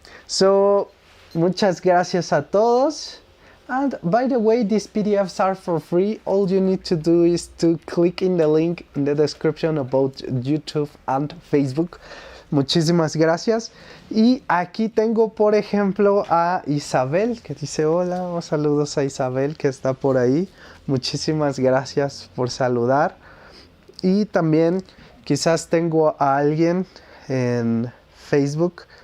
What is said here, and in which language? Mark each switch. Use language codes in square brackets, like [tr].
[es] So, muchas gracias a todos. [en] And by the way, these PDFs are for free. All you need to do is to click in the link in the description of both YouTube and Facebook. [es] Muchísimas gracias. Y aquí tengo, por ejemplo, a Isabel, que dice hola. Saludos a Isabel, que está por ahí. Muchísimas gracias por saludar. Y también quizás tengo a alguien en Facebook.